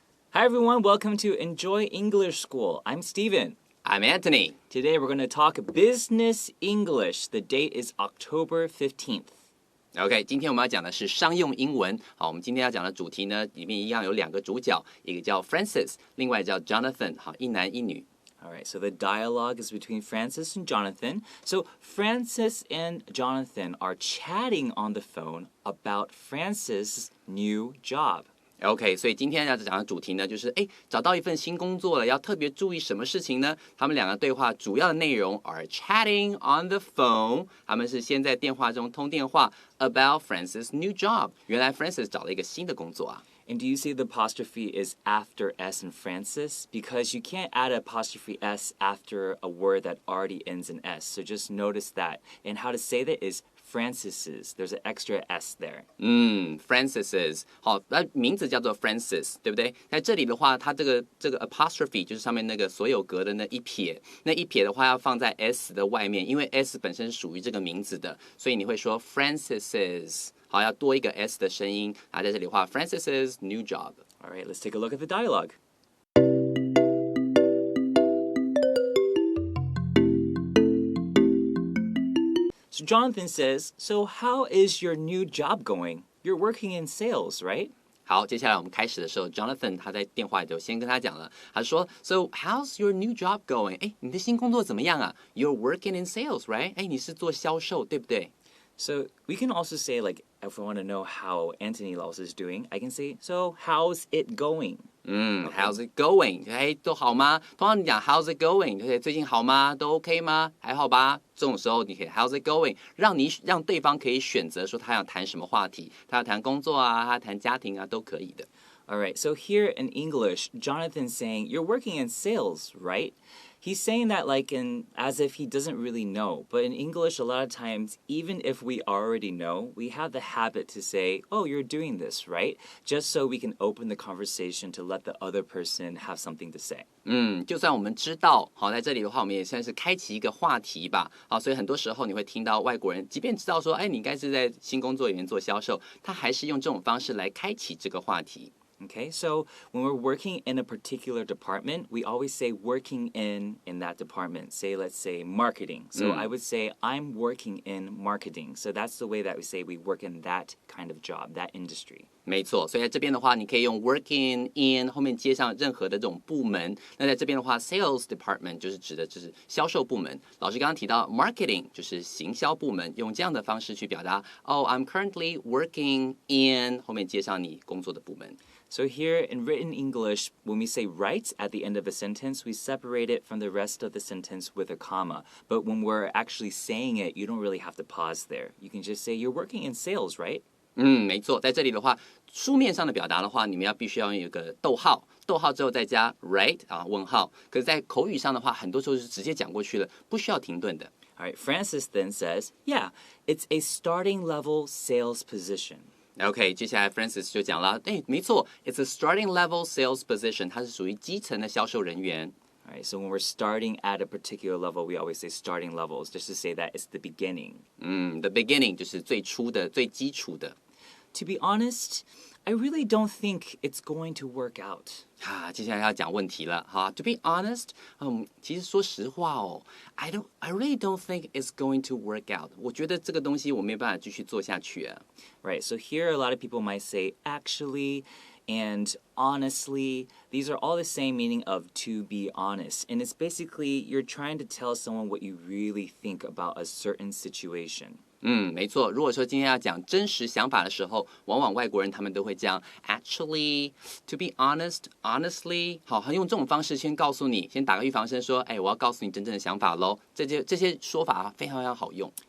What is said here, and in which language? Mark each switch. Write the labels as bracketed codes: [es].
[en] Hi everyone, welcome to Enjoy English School. I'm Steven. I'm Anthony. Today we're going to talk business English. The date is October 15th. [zh] OK， 今天我们要讲的是商用英文。好，我们今天要讲的主题呢，里面一样有两个主角，一个叫 Francis， 另外叫 Jonathan。好，一男一女。 [en] Alright, so the dialogue is between Francis and Jonathan. So Francis and Jonathan are chatting on the phone about Francis' new job.OK, [zh] 所以今天要讲的主题呢，就是找到一份新工作了，要特别注意什么事情呢？他们两个对话主要的内容 [en] are chatting on the phone， [zh] 他们是先在电话中通电话 [en] about Francis' new job。 [zh] 原来 Francis 找了一个新的工作啊。 [en] And do you see the apostrophe is after S in Francis? Because you can't add apostrophe S after a word that already ends in S. So just notice that. And how to say that is Francis's. There's an extra S there. Francis's. [zh] 好，那名字叫做 Francis， 对不对？在这里的话，它这个 apostrophe 就是上面那个所有格的那一撇，那一撇的话要放在 S 的外面，因为 S 本身是属于这个名字的，所以你会说 Francis's。好，要多一个 S 的声音啊，在这里的话 [en] Francis's new job. All right, let's take a look at the dialogue. So Jonathan says, "So how is your new job going? You're working in sales, right?" [zh] 好，接下来我们开始的时候 ，Jonathan 他在电话里就先跟他讲了，他说 ， [en] So how's your new job going？ [zh] 你的新工作怎么样啊 [en] ？You're working in sales, right？ [zh] 你是做销售，对不对？ [en] So we can also say, like, if we want to know how Anthony Laos is doing, I can say, "So how's it going?" How's it going？ [zh] 都好吗？通常你讲 [en] How's it going？ [zh] 对不对？最近好吗？都 OK 吗？还好吧？这种时候你可以 [en] How's it going？ [zh] 让对方可以选择说他要谈什么话题，他要谈工作啊，他要谈家庭啊，都可以的。 [en] All right, so here in English, Jonathan's saying, "You're working in sales, right?" He's saying that as if he doesn't really know. But in English, a lot of times, even if we already know, we have the habit to say, "Oh, you're doing this, right?" Just so we can open the conversation to let the other person have something to say. [zh] 就算我们知道，好，在这里的话，我们也算是开启一个话题吧，好，所以很多时候你会听到外国人，即便知道说，你应该是在新工作里面做销售，他还是用这种方式来开启这个话题。 [en] Okay, so when we're working in a particular department, we always say working in that department. Say, let's say marketing. So I would say I'm working in marketing. So that's the way that we say we work in that kind of job, that industry. [zh] 没错，所以在这边的话，你可以用 working in 后面接上任何的这种部门。那在这边的话 ，sales department 就是指的就是销售部门。老师刚刚提到 marketing 就是行销部门，用这样的方式去表达。 [en] Oh, I'm currently working in [zh] 后面接上你工作的部门。 [en] So here in written English, when we say right at the end of a sentence, we separate it from the rest of the sentence with a comma. But when we're actually saying it, you don't really have to pause there. You can just say, "You're working in sales, right?" [zh] 没错，在这里的话，书面上的表达的话，你们必须要有一个逗号，逗号之后再加 right 啊问号。可是，在口语上的话，很多时候是直接讲过去了，不需要停顿的。 [en] All right, Francis then says, "Yeah, it's a starting level sales position."OK, [zh] 接下来 Francis 就讲了，没错 ， [en] it's a starting level sales position， [zh] 它是属于基层的销售人员。 [en] All right, so when we're starting at a particular level, we always say starting levels, just to say that it's the beginning. [zh] The beginning 就是最初的、最基础的。 [en] To be honest, I really don't think it's going to work out. [zh] 接下来要讲问题了哈。 [en] To be honest， [zh] 其实说实话 [en] I really don't think it's going to work out。 [zh] 我觉得这个东西我没有办法继续做下去啊。 [en] Right, so here a lot of people might say actually and honestly. These are all the same meaning of to be honest. And it's basically you're trying to tell someone what you really think about a certain situation. [zh] 没错。如果说今天要讲真实想法的时候，往往外国人他们都会这样 [en] actually, to be honest, honestly， [zh] 好，用这种方式先告诉你，先打个预防针说，我要告诉你真正的想法咯。这些说法非常非常好用。